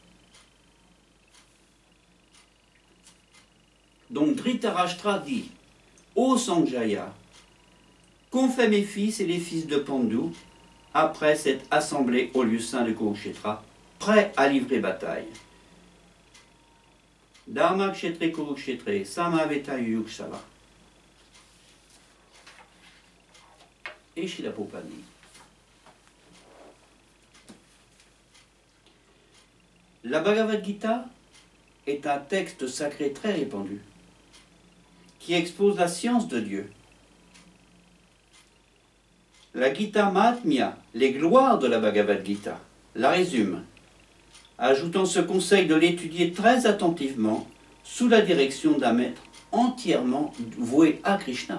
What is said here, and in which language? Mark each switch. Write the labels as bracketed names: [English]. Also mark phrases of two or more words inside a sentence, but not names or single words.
[French] Donc Dhritarashtra dit: Ô Sanjaya, qu'ont fait mes fils et les fils de Pandu après cette assemblée au lieu saint de Kurukshetra, prêts à livrer bataille? [Sanskrit] Dharma kshetre Kurukshetre samaveta yuksava. et Shilapopani. [French] La Bhagavad Gita est un texte sacré très répandu qui expose la science de Dieu. La Gita Mahatmya, les gloires de la Bhagavad Gita, la résume, ajoutant ce conseil de l'étudier très attentivement sous la direction d'un maître entièrement voué à Krishna.